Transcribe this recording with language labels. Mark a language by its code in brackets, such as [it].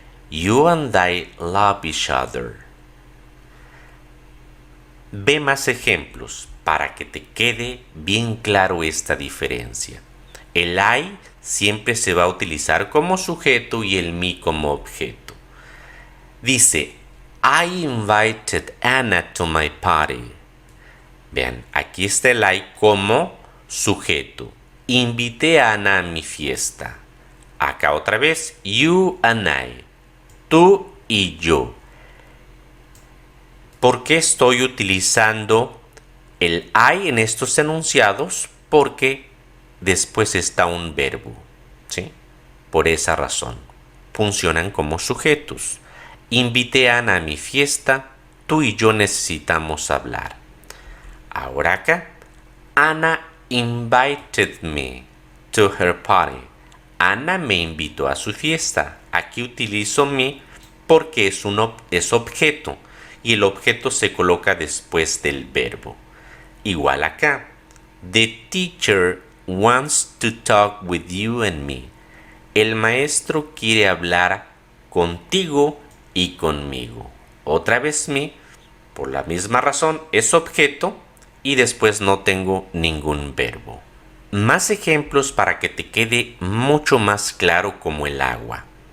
[en] You and I love each other. [es] Ve más ejemplos para que te quede bien claro esta diferencia. El I siempre se va a utilizar como sujeto y el me como objeto. [en] Dice, I invited Anna to my party. [es] Vean, aquí está el I como sujeto. Invité a Ana a mi fiesta. Acá otra vez, [en] you and I. [es] Tú y yo. ¿Por qué estoy utilizando el I en estos enunciados? Porque después está un verbo, ¿sí? Por esa razón. Funcionan como sujetos. Invité a Ana a mi fiesta. Tú y yo necesitamos hablar. Ahora acá, [en] Anna invited me to her party. [es] Ana me invitó a su fiesta. Aquí utilizo me porque es objeto y el objeto se coloca después del verbo. Igual acá, [en] the teacher wants to talk with you and me. [es] El maestro quiere hablar contigo y conmigo. Otra vez me, por la misma razón, es objeto y después no tengo ningún verbo. Más ejemplos para que te quede mucho más claro como el agua.